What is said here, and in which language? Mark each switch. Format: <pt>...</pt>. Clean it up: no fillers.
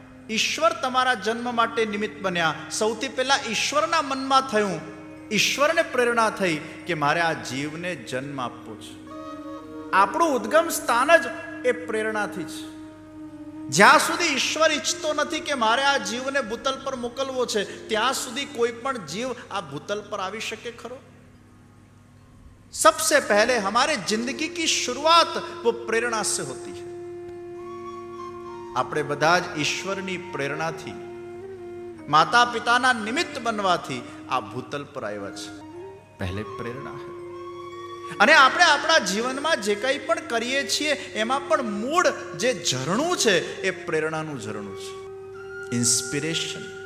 <gu>ઈશ્વર તમારા જન્મ માટે નિમિત્ત બન્યા. સૌથી પહેલા ઈશ્વરના મનમાં થયું, ઈશ્વરને પ્રેરણા થઈ કે મારે આ જીવને જન્મ આપવો છે. આપણું ઉદ્ગમ સ્થાન જ એ પ્રેરણાથી છે. જ્યાં સુધી ઈશ્વર ઈચ્છતો નથી કે મારે આ જીવને ભૂતલ પર મોકલવો છે, ત્યાં સુધી કોઈ પણ જીવ આ ભૂતલ પર આવી શકે ખરો?</gu> <hi>सबसे पहले हमारे जिंदगी की शुरुआत वो प्रेरणा से होती है.</hi> <gu>આપણે બધા જ ઈશ્વરની પ્રેરણાથી, માતા પિતાના નિમિત્ત બનવાથી આ ભૂતલ પર આવ્યા છે. પહેલે પ્રેરણા છે. અને આપણે આપણા જીવનમાં જે કંઈ પણ કરીએ છીએ એમાં પણ મૂળ જે ઝરણું છે એ પ્રેરણાનું ઝરણું છે. ઇન્સ્પિરેશન.</gu>